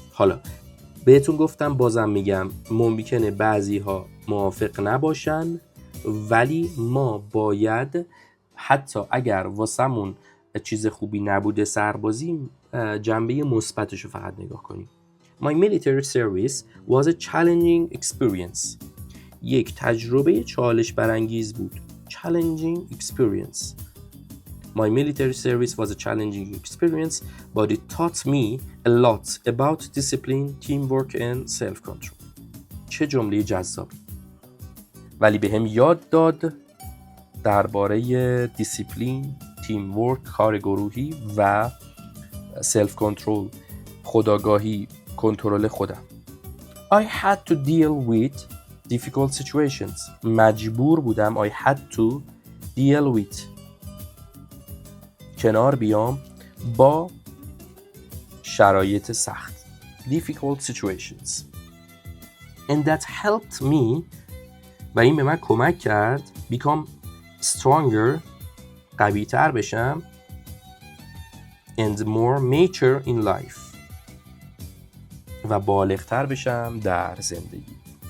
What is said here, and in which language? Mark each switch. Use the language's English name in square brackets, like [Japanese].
[Persian] حالا بهتون گفتم بازم میگم ممکنه بعضی ها موافق نباشن، ولی ما باید حتی اگر واسمون چیز خوبی نبوده سربازی جنبه مثبتش رو فقط نگاه کنیم. [English] My military service was a challenging experience. [Persian] یک تجربه چالش برانگیز بود. [English] Challenging experience. My military service was a challenging experience, but it taught me a lot about discipline, teamwork and self-control. [Persian] چه جمله جذابی. ولی بهم یاد داد درباره دیسیپلین، تیم ورک، کار گروهی و سلف کنترل، خودآگاهی، کنترل خودم. [English] I had to deal with difficult situations. [Persian] مجبور بودم [English] I had to deal with [Persian] کنار بیام با شرایط سخت. [English] Difficult situations. And that helped me [Persian] و این به من کمک کرد [English] become stronger [Persian] قوی تر بشم [English] and more mature in life [Persian] و بالغ تر بشم در زندگی.